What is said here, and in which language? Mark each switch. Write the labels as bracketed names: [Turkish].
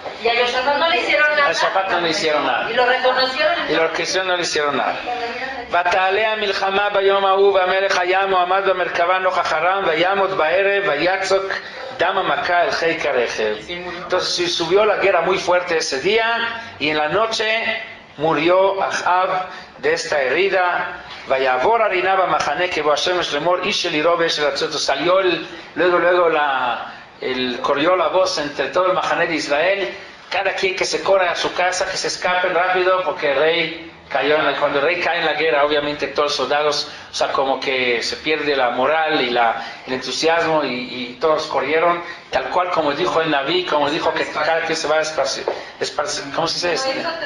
[Spanish] Y a Yehosafat no le hicieron nada. A Yehosafat no le hicieron nada. Y lo reconocieron. Y los cristianos no le hicieron nada. [Hebrew] ותעלה המלחמה ביום ההוא והמלך היה מועמד במרכבה נוכח ארם ויעמוד בערב ויצוק דם המכה אל חיק הרכב. [Spanish] Entonces subió la guerra muy fuerte ese día y en la noche murió Ahab de esta herida. [Hebrew] ויעבור הרינה במחנה כבוא השמש לאמור איש אל עירו ואיש אל ארצו. [Spanish] Salió luego corrió la voz entre todo el mahané de Israel: cada quien que se corra a su casa, que se escapen rápido porque el rey Cuando el rey cae en la guerra, obviamente todos los soldados, o sea, como que se pierde la moral y el entusiasmo y todos corrieron, tal cual como dijo el Naví, como dijo que cada que se va a esparcir, ¿cómo se dice?